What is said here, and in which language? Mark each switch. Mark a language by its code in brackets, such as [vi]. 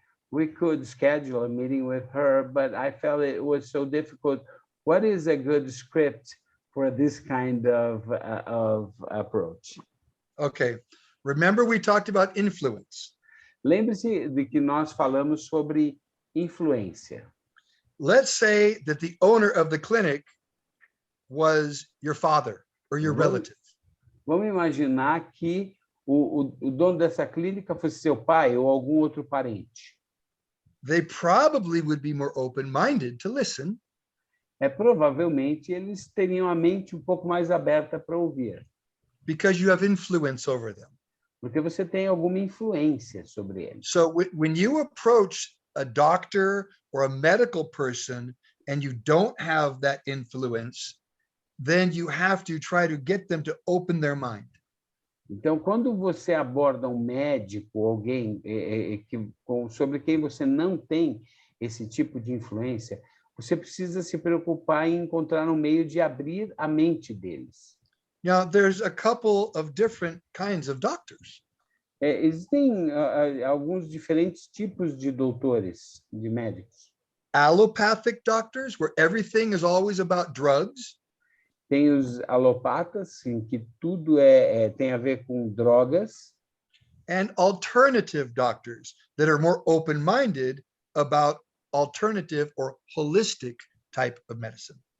[en] We could schedule a meeting with her, but I felt it was so difficult. What is a good script for this kind of approach? Okay. Remember we talked about influence. [pt] Lembre-se de que nós falamos sobre influência. [en] Let's say that the owner of the clinic was your father or your relative. [pt] Vamos imaginar que o dono dessa clínica fosse seu pai ou algum outro parente. [en] They probably would be more open-minded to listen. [pt] Provavelmente eles teriam a mente um pouco mais aberta para ouvir. [en] because you have influence over them. [pt] Porque você tem alguma influência sobre eles. [en] So when you approach a doctor or a medical person and you don't have that influence, then you have to try to get them to open their mind. [pt] Então, quando você aborda um médico, alguém sobre quem você não tem esse tipo de influência, você precisa se preocupar em encontrar um meio de abrir a mente deles. [en] Now, there's a couple of different kinds of doctors. [pt] Existem alguns diferentes tipos de doutores, de médicos. [en] Allopathic doctors, where everything is always about drugs. [pt] Tem os alopatas, em que tudo tem a ver com drogas. [en] And alternative doctors that are more open-minded about alternative or holistic type of medicine.